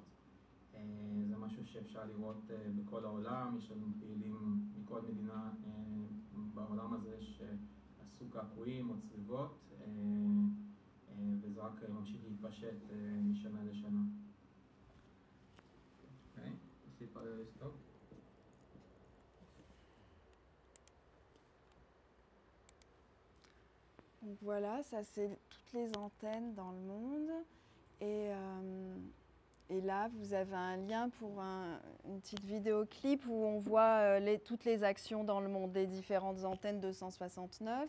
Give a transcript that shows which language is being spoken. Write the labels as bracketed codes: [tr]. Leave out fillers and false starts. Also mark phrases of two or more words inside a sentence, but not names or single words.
[he] זה משהו שאפשר לראות בכל העולם, יש לנו פעילים מכל מדינה בעולם הזה שעשו קעקועים או צריבות, וזה רק ממשיך להתפשט משנה לשנה. אוקיי, נוסיף על סטופ. [fr] Donc voilà, ça c'est toutes les antennes dans le monde. Et là, vous avez un lien pour une petite vidéoclip où on voit toutes les actions dans le monde des différentes antennes 269.